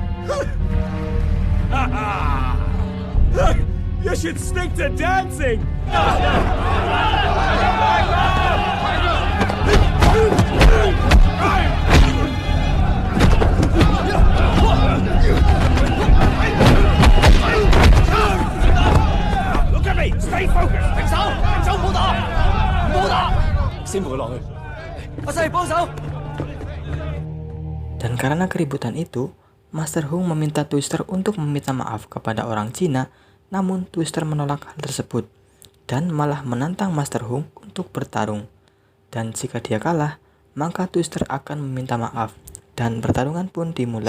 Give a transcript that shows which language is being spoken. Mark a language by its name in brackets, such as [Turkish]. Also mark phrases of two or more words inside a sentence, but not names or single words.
[English] You should stick to dancing. Look at me, stay focused. [Cantonese] 停手！停手！唔好打！唔好打！先扶佢落去。阿細幫手！ [Indonesian] Dan karena keributan itu, Master Hung meminta Twister untuk meminta maaf kepada orang Cina, namun Twister menolak hal tersebut dan malah menantang Master Hung untuk bertarung. Dan jika dia kalah, maka Twister akan meminta maaf dan pertarungan pun dimulai.